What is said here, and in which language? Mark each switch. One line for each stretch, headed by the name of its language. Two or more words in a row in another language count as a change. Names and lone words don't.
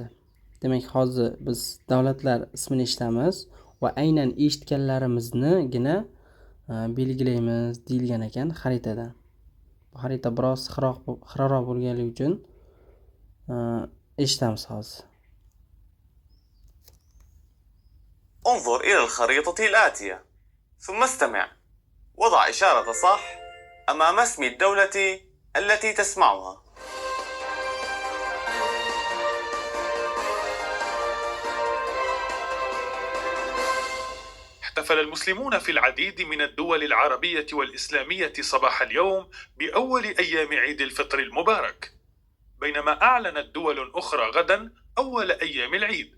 Uzbek: Demak, hozir biz davlatlar ismini eshitamiz va aynan eshitganlarimiznigina belgilaymiz deyilgan ekan xaritadan. Bu xarita biroz xiraroq bo'lganligi uchun eshitamiz hozir.
Arabic: انظر إلى الخريطة الآتية ثم استمع وضع إشارة صح أمام اسم الدولة التي تسمعها. احتفل المسلمون في العديد من الدول العربية والإسلامية صباح اليوم بأول أيام عيد الفطر المبارك، بينما أعلنت دول أخرى غدا أول أيام العيد.